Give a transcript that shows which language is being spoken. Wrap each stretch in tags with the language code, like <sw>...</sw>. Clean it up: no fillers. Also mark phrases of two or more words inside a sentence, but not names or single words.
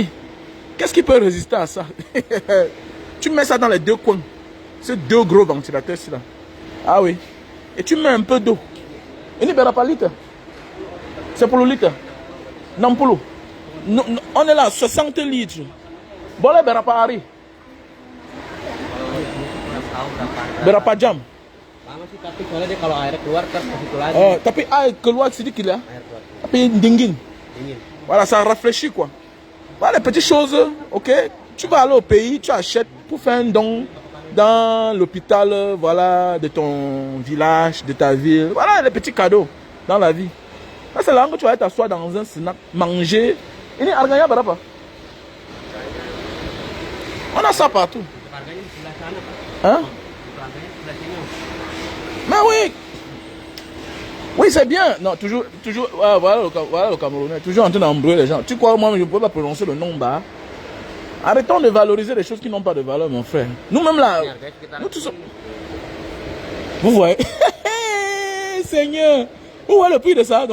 <fr>Qu'est-ce qui peut résister à ça? Tu mets ça dans les deux coins. Ces deux gros ventilateurs-ci là. Ah oui. Et tu mets un peu d'eau. Il n'y a pas de litre. C'est pour le litre. Non, pour l'eau. On est là, 60 litres. Bon, là,</fr> <id>berapa hari? Berapa jam? Lama sih, tapi soalnya dia kalau airnya keluar terus ke situ lagi. Oh, tapi air keluar sedikit là. Tapi dingin. Dingin.</id> <fr>Voilà, ça rafraîchit quoi. Voilà les petites choses, ok? Tu vas aller au pays, tu achètes pour faire un don dans l'hôpital, voilà, de ton village, de ta ville. Voilà les petits cadeaux dans la vie. Là, c'est là que tu vas t'asseoir dans un snack, manger.</fr> <id>Ini harganya berapa?</id> <fr>On a ça partout.</fr> <id>Harganya di sebelah sana, Pak.</id> <fr>Hein?</fr> <id>Harganya sebelah sini.</id> <fr>Mais oui. Oui, c'est bien. Non, toujours, voilà le Camerounais, toujours en train d'embrouiller les gens. Tu crois, moi, je ne peux pas prononcer le nom bas. Arrêtons de valoriser les choses qui n'ont pas de valeur, mon frère. Nous-mêmes là, nous tous. Vous voyez? Seigneur, vous voyez le prix de ça?</fr>